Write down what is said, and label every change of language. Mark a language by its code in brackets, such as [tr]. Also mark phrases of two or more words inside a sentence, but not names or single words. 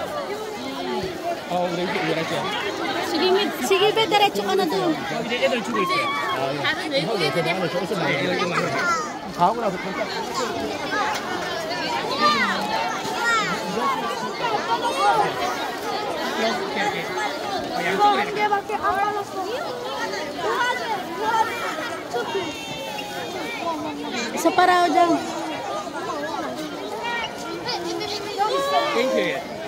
[ko] 우리 이렇게 [tl] Sige, be, diretso ka na doon. [ko] 이제 애들 주고 있어요. 다른 외국인들 가고 나서 కొంచెం 양쪽으로 이렇게. [tl] Isa pa raw dyan. [ko] 땡큐예요.